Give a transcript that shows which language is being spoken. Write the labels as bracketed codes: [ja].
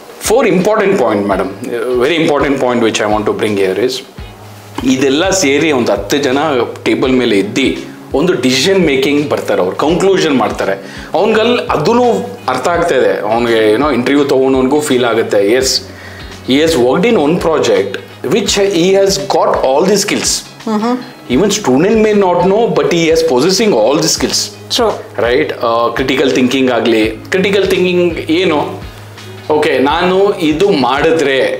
[kn] 4 important point, madam, [en] very important point which I want to bring here is, [kn] ಇದೆಲ್ಲ ಸೇರಿ ಒಂದು 10 ಜನ table ಮೇಲೆ ಇದ್ದು ಒಂದು ಡಿಸಿಷನ್ ಮೇಕಿಂಗ್ ಬರ್ತಾರೆ, ಅವ್ರು ಕನ್ಕ್ಲೂಷನ್ ಮಾಡ್ತಾರೆ. ಅವನಿಗಲ್ಲಿ ಅದೂ ಅರ್ಥ ಆಗ್ತಾ ಇದೆ, ಅವನಿಗೆ ಇಂಟರ್ವ್ಯೂ ತೊಗೊಂಡವನಿಗೂ ಫೀಲ್ ಆಗುತ್ತೆ, S [en] he has worked in one project which he has got all the skills. Even student may not know, but he is possessing all the skills. True. Right? [kn] Critical thinking ಆಗಲಿ, critical thinking ಏನು? Okay, ನಾನು ಇದು ಮಾಡಿದ್ರೆ